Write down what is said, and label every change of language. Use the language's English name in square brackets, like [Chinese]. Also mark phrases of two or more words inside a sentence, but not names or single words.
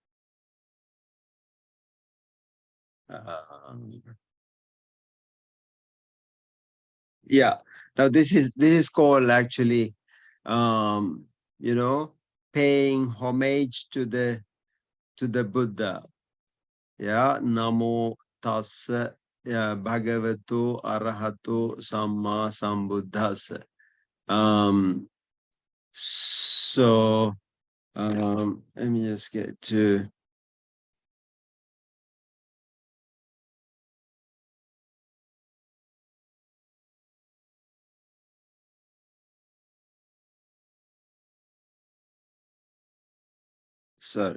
[English] Yeah. Now this is called actually, you know, paying homage to the Buddha. Yeah. [Pali] Namo tassa bhagavato arahato samma sambuddhassa. [English] So let me just get to. Sorry.